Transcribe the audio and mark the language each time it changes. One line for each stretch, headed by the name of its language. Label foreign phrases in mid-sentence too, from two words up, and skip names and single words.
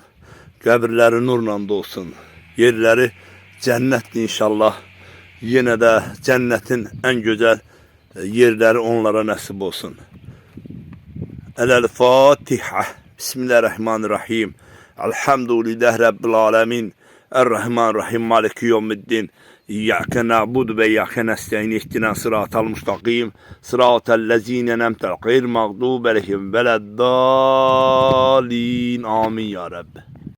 Azerbaijani: Qəbirləri nurla dolsun, yerləri cənnətdir inşallah. Yenə də cənnətin ən gözəl yerləri onlara nəsib olsun. Əl-Fatihə.
Arabic: بسم الله الرحمن الرحيم. الحمد لله رب العالمين الرحمن الرحيم. مالك يوم الدين. إياك نعبد وإياك نستعين اهدنا الصراط المستقيم. صراط الذين أنعمت غير المغضوب عليهم ولا الضالين. آمين يا رب.